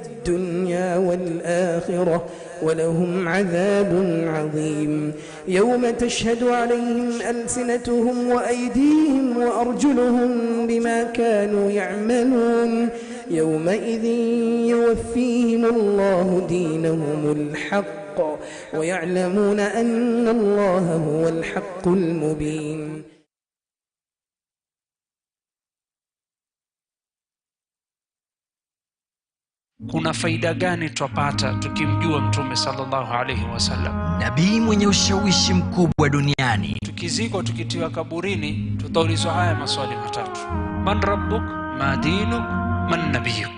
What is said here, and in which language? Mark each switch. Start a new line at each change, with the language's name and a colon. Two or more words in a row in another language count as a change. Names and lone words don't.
Arabic: الدنيا والآخرة ولهم عذاب عظيم يوم تشهد عليهم ألسنتهم وأيديهم وأرجلهم بما كانوا يعملون يومئذ يوفيهم الله دينهم الحق ويعلمون أن الله هو الحق المبين.
Swahili: Kuna faida gani twapata tukimjua Mtume
Arabic: صلى الله عليه وسلم,
Swahili: nabii mwenye ushawishi mkubwa duniani? Tukizikwa tukitiwa kaburini, tutaulizwa haya maswali matatu:
Arabic: من ربك، ما دينك، من نبيك.